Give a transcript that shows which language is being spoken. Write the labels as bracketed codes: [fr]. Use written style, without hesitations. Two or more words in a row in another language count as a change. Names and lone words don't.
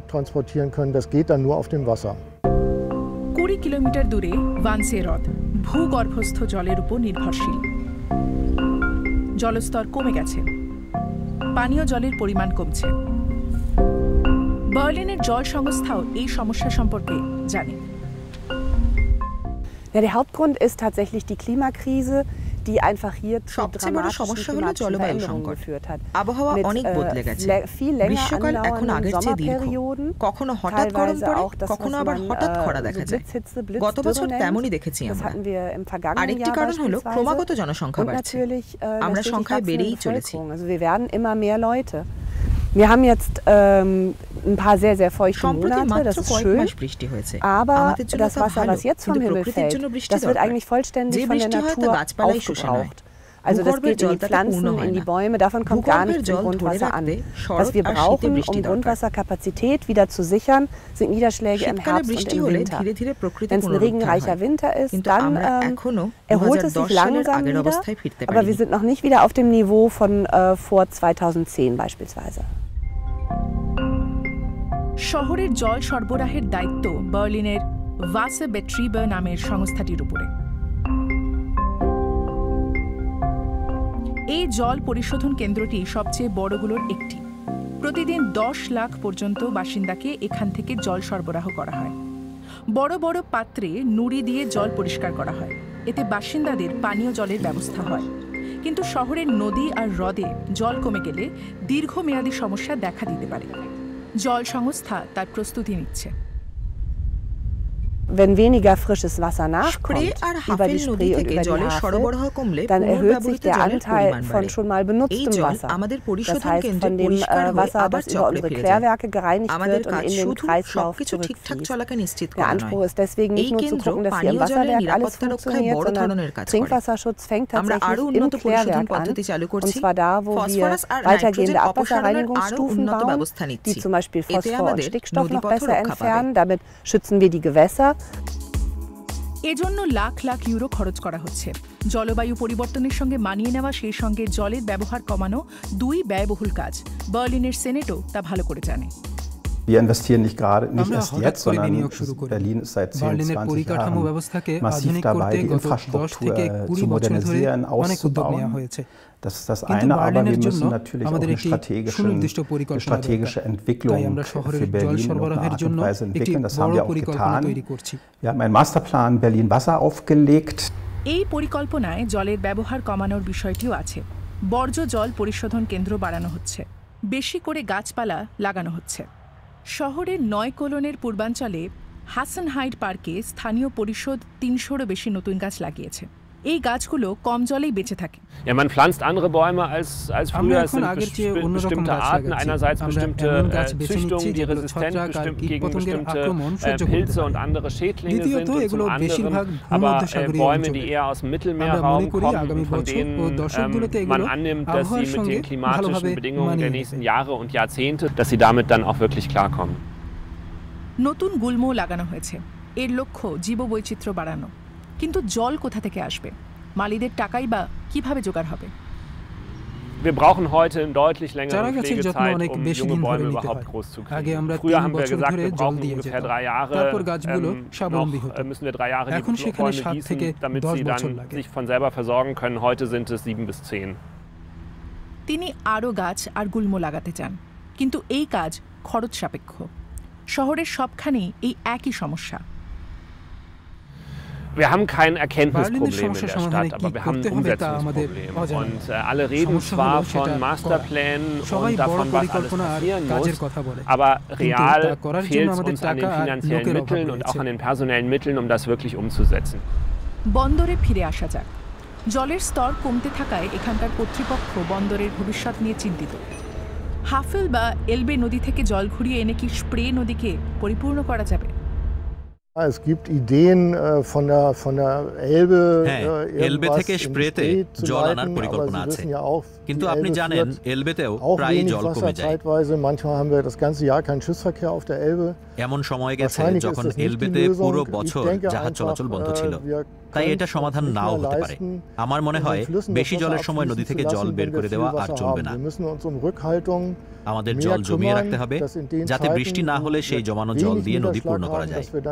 [bn] 20 কিলোমিটার দূরে ভানসে হ্রদ ভূগর্ভস্থ জলের উপর নির্ভরশীল। জলস্তর কমে গেছে, পানীয় জলের পরিমাণ কমছে। বার্লিনের জল সংস্থাও এই সমস্যা সম্পর্কে জানে। [de] Der Hauptgrund ist tatsächlich die Klimakrise, die einfach hier zu dramatischen klimatischen Veränderungen geführt hat. [bn] আবহাওয়া অনেক বদলে গেছে। [de] Viel länger [bn] গ্রীষ্মকাল এখন আগের চেয়ে দীর্ঘ। কখনো হঠাৎ গরম পড়ে, কখনো আবার হঠাৎ খরা দেখা যায়। গত বছর তেমনই দেখেছি আমরা। আরেকটি কারণ হলো ক্রমাগত জনসংখ্যা বাড়ছে। আমরা সংখ্যায় বেড়েই চলেছি। [de] Wir werden immer mehr Leute. Wir haben jetzt ein paar sehr, sehr feuchte Monate, das ist schön, aber das Wasser, was jetzt vom Himmel fällt, das wird eigentlich vollständig von der Natur aufgebraucht. Also das geht in die Pflanzen, in die Bäume, davon kommt gar nichts im Grundwasser an. Was wir brauchen, um Grundwasserkapazität wieder zu sichern, sind Niederschläge im Herbst und im Winter. Wenn es ein regenreicher Winter ist, dann erholt es sich langsam wieder, aber wir sind noch nicht wieder auf dem Niveau von vor 2010 beispielsweise. [bn] শহরের জল সরবরাহের দায়িত্ব বার্লিনের ওয়াসারবেট্রিবে নামের সংস্থাটির উপরে। এই জল পরিশোধন কেন্দ্রটি সবচেয়ে বড়গুলোর একটি। প্রতিদিন 10 লাখ পর্যন্ত বাসিন্দাকে এখান থেকে জল সরবরাহ করা হয়। বড় বড় পাত্রে নুড়ি দিয়ে জল পরিষ্কার করা হয়, এতে বাসিন্দাদের পানীয় জলের ব্যবস্থা হয়। কিন্তু শহরের নদী আর হ্রদে জল কমে গেলে দীর্ঘমেয়াদী সমস্যা দেখা দিতে পারে। জল সংস্থা তার প্রস্তুতি নিচ্ছে। [de] Wenn weniger frisches Wasser nachkommt über die Spree und über die Havel, dann erhöht sich der Anteil von schon mal benutztem Wasser. Das heißt, von dem Wasser, das über unsere Klärwerke gereinigt wird und in den Kreislauf zurückfließt. Der Anspruch ist deswegen nicht nur zu gucken, dass hier im Wasserwerk alles funktioniert, sondern Trinkwasserschutz fängt tatsächlich im Klärwerk an. Und zwar da, wo wir weitergehende Abwasserreinigungsstufen bauen, die zum Beispiel Phosphor und Stickstoff noch besser entfernen. Damit schützen wir die Gewässer. [bn] এজন্য লাখ লাখ ইউরো খরচ করা হচ্ছে। জলবায়ু পরিবর্তনের সঙ্গে মানিয়ে নেওয়া, সেই সঙ্গে জলের ব্যবহার কমানো দুই ব্যয়বহুল কাজ। বার্লিনের সেনেটও তা ভালো করে জানে। [de] Wir investieren nicht erst jetzt, sondern Berlin ist seit 10, 20 Jahren massiv dabei, die Infrastruktur zu modernisieren, auszubauen. Das ist das eine, aber wir müssen natürlich auch eine strategische Entwicklung für Berlin in irgendeiner Art und Weise entwickeln. Das haben wir auch getan. Wir haben einen Masterplan Berlin Wasser aufgelegt. [bn] এই পরিকল্পনায় জলের ব্যবহার কমানোর বিষয়টিও আছে। বর্জ্য জল পরিশোধন কেন্দ্র বাড়ানো হচ্ছে, বেশি করে গাছপালা লাগানো হচ্ছে। শহরের 9 কলোনের পূর্বাঞ্চলে হাসানহাইড পার্কে স্থানীয় পরিষদ 300-এরও বেশি নতুন গাছ লাগিয়েছে। এই গাছগুলো কম জলেই বেঁচে থাকে। [de] Ja, man pflanzt andere Bäume als früher. Es sind bestimmte Arten, einerseits bestimmte Züchtungen, die resistent gegen bestimmte Pilze und andere Schädlinge sind, und zum anderen aber Bäume, die eher aus dem Mittelmeerraum kommen und von denen man annimmt, dass sie mit den klimatischen Bedingungen der nächsten Jahre und Jahrzehnte, dass sie damit dann auch wirklich klarkommen. [bn] নতুন গুল্ম লাগানো হয়েছে, এর লক্ষ্য জীববৈচিত্র্য বাড়ানো। কিন্তু জল কোথা থেকে আসবে? মালিদের টাকাই বা কিভাবে জোগাড় হবে? [de] Wir brauchen heute eine deutlich längere Pflegezeit, um junge Bäume überhaupt groß zu kriegen. Früher haben wir gesagt, wir brauchen ungefähr 3 Jahre, noch müssen wir 3 Jahre die Bäume gießen, damit sie dann sich von selber versorgen können. Heute sind es 7 bis 10. [bn] তিনি আরও গাছ আর গুল্ম লাগাতে চান, কিন্তু এই কাজ খরচ সাপেক্ষ। শহরের সবখানেই এই একই সমস্যা। [de] Wir haben kein Erkenntnisproblem in der Stadt, aber wir haben ein Umsetzungsproblem. Und alle reden zwar von Masterplänen und davon, was alles passieren muss, aber real fehlt es uns an den finanziellen Mitteln und auch an den personellen Mitteln, um das wirklich umzusetzen. [bn] বন্দরে ফিরে আসা যাক। জলের স্তর কমতে থাকায় এখানকার কর্তৃপক্ষ বন্দরের ভবিষ্যৎ নিয়ে চিন্তিত। হাফেল বা এলবে নদী থেকে জল ঘুরিয়ে এনে কি স্প্রে নদীকে পরিপূর্ণ করা যাবে? [de] Es gibt Ideen von der Elbe [bn] এলবে থেকে স্প্রেতে জল আনার পরিকল্পনা আছে কিন্তু আপনি জানেন এলবেতেও প্রায় জল কমে যায় [de] manchmal haben wir das ganze Jahr keinen Schiffsverkehr auf der Elbe [bn] এমন সময় গেছে যখন এলবেতে পুরো বছর জাহাজ চলাচল বন্ধ ছিল তাই এটা সমাধান নাও হতে পারে আমার মনে হয় বেশি জলের সময় নদী থেকে জল বের করে দেওয়া আর চলবে না আমাদের জল জমিয়ে রাখতে হবে যাতে বৃষ্টি না হলে সেই জমানো জল দিয়ে নদী পূর্ণ করা যায়